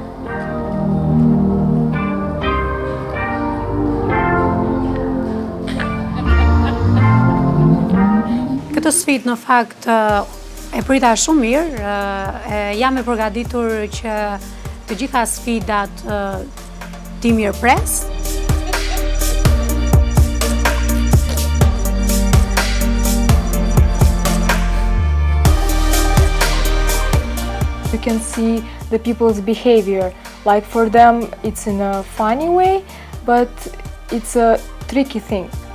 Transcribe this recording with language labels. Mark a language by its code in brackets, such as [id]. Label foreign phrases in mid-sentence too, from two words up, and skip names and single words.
[sq] Këtë sfidë në fakt e prita shumë mirë, jam e përgatitur që të gjitha sfidat ti mirëpres. [en] You can see the people's behavior. Like for them, it's in a funny way, but it's a tricky thing.